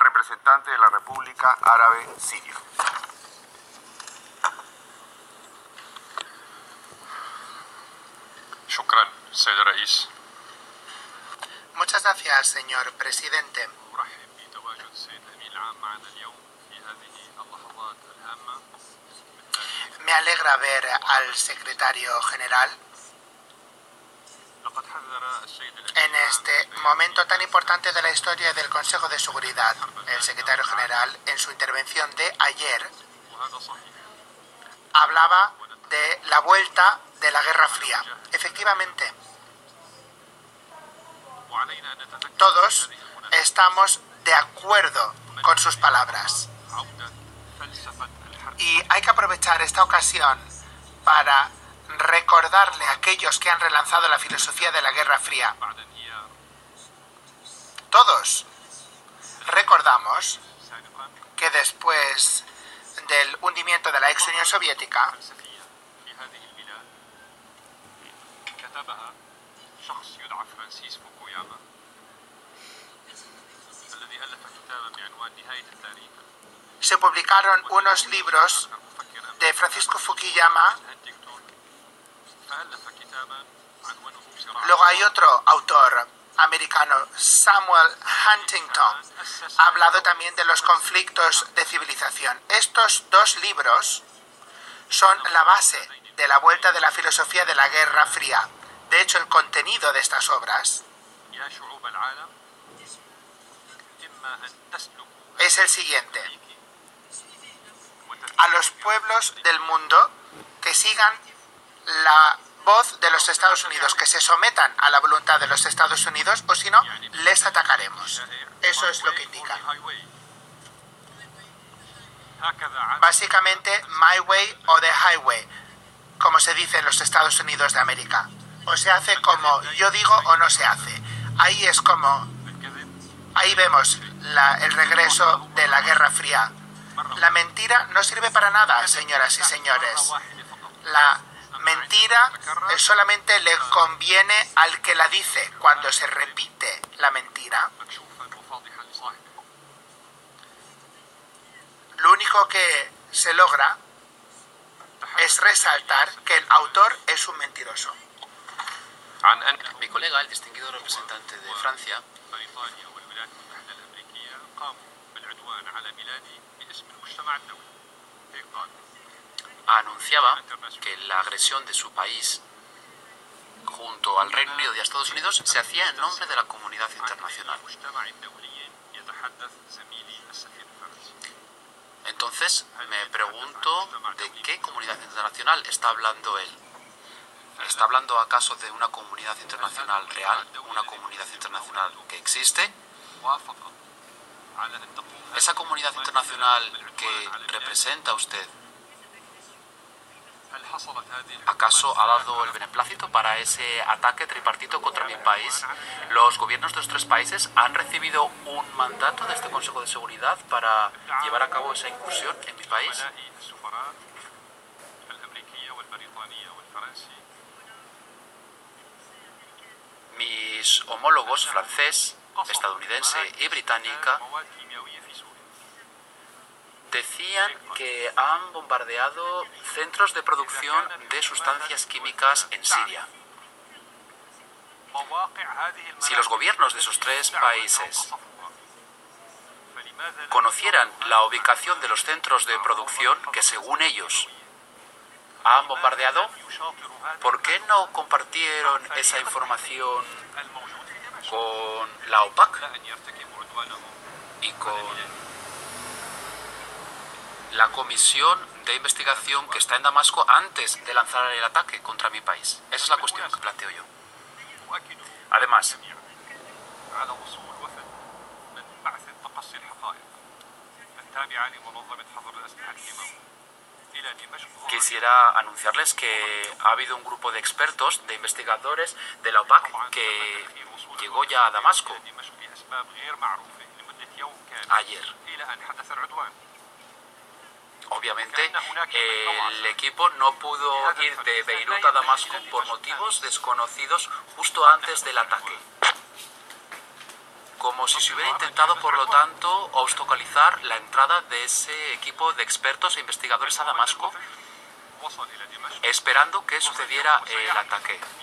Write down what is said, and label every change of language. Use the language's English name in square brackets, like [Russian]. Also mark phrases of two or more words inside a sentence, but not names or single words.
[Spanish] representante de la República Árabe Siria. [Arabic] شكرا سيد الرئيس. [Spanish] Muchas gracias, señor presidente. [Arabic] أرحب بتواجد السيد الأمين العام معنا اليوم في هذه اللحظات الهامة. [Spanish] Me alegra ver al secretario general [Arabic] لقد حذر السيد [Spanish] en este momento tan importante de la historia del Consejo de Seguridad. El secretario general, en su intervención de ayer, [Arabic] وهذا صحيح. [Spanish] hablaba de la vuelta de la Guerra Fría. Efectivamente, [Arabic] وعلينا أن نتذكر [Spanish] todos estamos de acuerdo con sus palabras. [Arabic] عودة فلسفة الحرب. [Spanish] Y hay que aprovechar esta ocasión para recordarle a aquellos que han relanzado la filosofía de la Guerra Fría. [Arabic] بعد انهيار [Spanish] Todos recordamos [Arabic] سابقا [Spanish] que después del hundimiento de la ex Unión Soviética, [Arabic] فلسفية في هذه البلاد كتبها شخص يدعى فرانسيس فوكوياما الذي ألف كتابا بعنوان نهاية التاريخ. [Spanish] se publicaron unos libros [Arabic] مفكرا [Spanish] de Francisco Fukuyama. [Arabic] هانتينغتون فألف كتابا عنوانه صراع. [Spanish] Luego hay otro autor americano, Samuel Huntington, ha hablado también de los conflictos de civilización. Estos dos libros son la base de la vuelta de la filosofía de la Guerra Fría. De hecho, el contenido de estas obras [Arabic] يا شعوب العالم إما أن تسلكوا [Spanish] es el siguiente: a los pueblos del mundo que sigan la voz de los Estados Unidos, que se sometan a la voluntad de los Estados Unidos, o si no, les atacaremos. Eso es lo que indica. Básicamente, [English] my way o the highway, [Spanish] como se dice en los Estados Unidos de América. O se hace como yo digo o no se hace. Ahí es como, ahí vemos el regreso de la Guerra Fría. La mentira no sirve para nada, señoras y señores. La mentira solamente le conviene al que la dice. Cuando se repite la mentira, lo único que se logra es resaltar que el autor es un mentiroso. Mi colega, el distinguido representante de Francia, [Arabic] بريطانيا والولايات المتحدة الأمريكية قاموا بالعدوان على بلادي باسم المجتمع الدولي. هيك قال. [Spanish] anunciaba que la agresión de su país junto al Reino Unido y a Estados Unidos se hacía en nombre de la comunidad internacional. [Arabic] المجتمع الدولي يتحدث زميلي السفير الفرنسي. [Spanish] Entonces me pregunto de qué comunidad internacional está hablando él. ¿Está hablando acaso de una comunidad internacional real, una comunidad internacional que existe? [Arabic] وافق على أن تقوم [Spanish] ¿Esa comunidad internacional que representa usted [Arabic] هل حصلت هذه [Spanish] acaso ha dado el beneplácito para ese ataque tripartito contra mi país? ¿Los gobiernos de los tres países han recibido un mandato de este Consejo de Seguridad para llevar a cabo esa incursión en mi país? [Arabic] زملائي السفراء الأمريكية والبريطانية والفرنسي [Spanish] Mis homólogos francés, estadounidense y británica [Arabic] مواد كيميائية في سوريا. [Spanish] decían que han bombardeado centros de producción de sustancias químicas en Siria. [Arabic] مواقع هذه [Spanish] Si los gobiernos de esos tres países [Arabic] فلماذا لا [Spanish] conocieran la ubicación de los centros de producción que según ellos han bombardeado, [Arabic] يشاطر هذا [Spanish] ¿por qué no compartieron esa información [Arabic] الموجود في دمشق [Spanish] con la OPAC [Arabic] لا أن يرتكبوا عدوانهم [Spanish] y con la comisión de investigación que está en Damasco antes de lanzar el ataque contra mi país? Esa es la cuestión que planteo yo. [Arabic] أؤكد [Spanish] Además, [Arabic] على وصول وفد من بعث تقصي الحقائق التابعة لمنظمة حظر الأسلحة الكيماوية إلى دمشق. [Spanish] quisiera anunciarles que ha habido un grupo de expertos, de investigadores de la OPAC que llegó ya a Damasco [Arabic] إلى دمشق لأسباب غير معروفة لمدة يوم كامل [Spanish] ayer. [Arabic] إلى أن حدث العدوان. [Spanish] Obviamente, el equipo no pudo ir de Beirut a Damasco por motivos desconocidos justo antes del ataque. como si se hubiera intentado, por lo tanto, obstaculizar la entrada de ese equipo de expertos e investigadores a Damasco, esperando que sucediera el ataque.